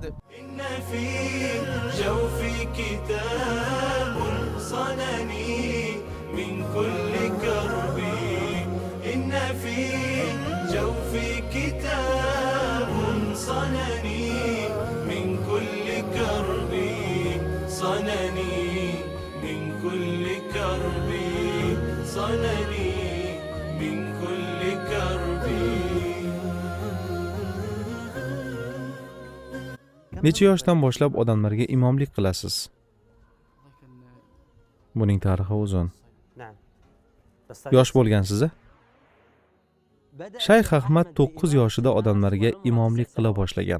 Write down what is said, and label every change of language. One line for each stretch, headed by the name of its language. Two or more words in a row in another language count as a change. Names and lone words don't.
Arabic: إن في الجوف كتاب صنني من كل كرب إن في الجوف كتاب صنني من كل كرب صنني من كل كرب صنني من كل كرب.
Uzbek: Necha yoshdan boshlab odamlarga imomlik qilasiz? Buning tarixi uzun. Yosh bo'lgansiz-a? Shayx Ahmad 9 yoshida odamlarga imomlik qila boshlagan.